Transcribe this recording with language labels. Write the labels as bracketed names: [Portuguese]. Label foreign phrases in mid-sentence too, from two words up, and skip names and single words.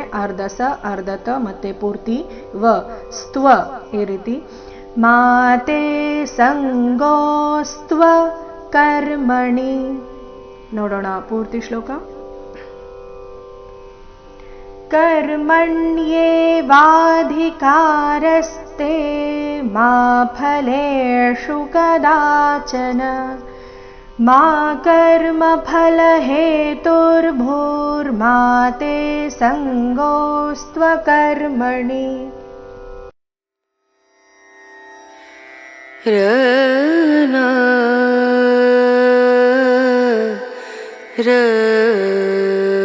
[Kannada] ಅರ್ಧ ಸ ಅರ್ಧ ತ ಮತ್ತೆ ಪೂರ್ತಿ ವ ಸ್ತ್ವ ಈ ರೀತಿ. [Sanskrit] ಮಾತೆ ಸಂಗೋಸ್ತ್ವ ಕರ್ಮಣಿ. [Kannada] ನೋಡೋಣ ಪೂರ್ತಿ ಶ್ಲೋಕ. [Sanskrit] ಕರ್ಮಣ್ಯೇವಾಧಿಕಾರಸ್ತೆ ಮಾ ಫಲೇಷು ಕದಾಚನ ಮಾ ಕರ್ಮಫಲ ಹೇತುರ್ಭೂರ್ಮಾ ತೇ ಸಂಗೋಸ್ತ್ವಕರ್ಮಣಿ. ರ ನ ರ